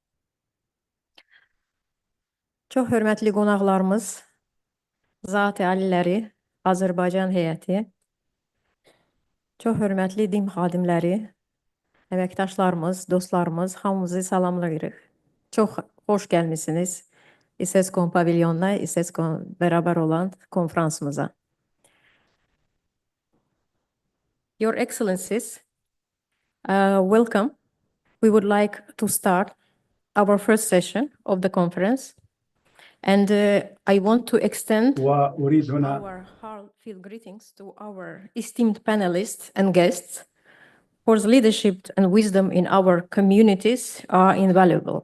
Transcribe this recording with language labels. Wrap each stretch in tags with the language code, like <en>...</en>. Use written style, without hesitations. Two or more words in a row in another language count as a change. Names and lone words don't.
<az>Çox hörmətli qonaqlarımız, zat-ı aliləri, Azərbaycan heyəti, çox hörmətli din xadimləri, əməkdaşlarımız, dostlarımız, hamınızı salamlayırıq. Çox xoş gəlmisiniz ICESCO pavilyonuna, ICESCO bərabər olan konfransımıza.</az> <en>Your Excellencies, welcome. We would like to start our first session of the conference. And I want to extend our heartfelt greetings to our esteemed panelists and guests, whose leadership and wisdom in our communities are invaluable.</en>